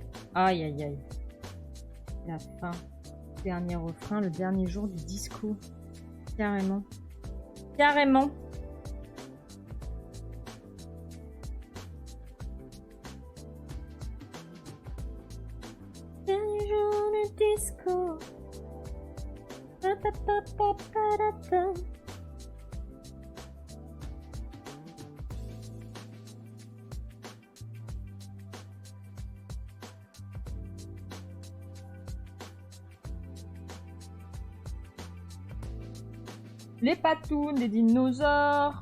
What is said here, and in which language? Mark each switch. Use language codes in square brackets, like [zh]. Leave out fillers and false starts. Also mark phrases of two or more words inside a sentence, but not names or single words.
[fr] Aïe aïe aïe. La fin. Dernier refrain, le dernier jour du disco. Carrément. Carrément. Dernier jour du disco. Pa, pa, pa, pa, pa, da, da. Les patounes des dinosaures.